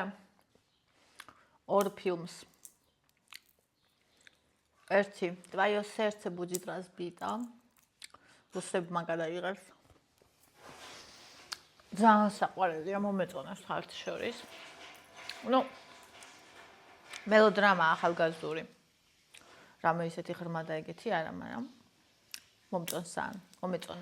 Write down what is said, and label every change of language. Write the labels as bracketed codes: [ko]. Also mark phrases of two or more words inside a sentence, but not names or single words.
[ka] ორ ფილმს. ერთი Твоё сердце будет разбито. რუსებმა გადაიღეს. ძალიან საყვარელია, მომეწონა ხალხს შორის. ნუ მელოდრამა ახალგაზრდული. რამე ისეთი ღრმა და ეგეთი არა, მაგრამ მომწონს ძალიან, მომეწონა.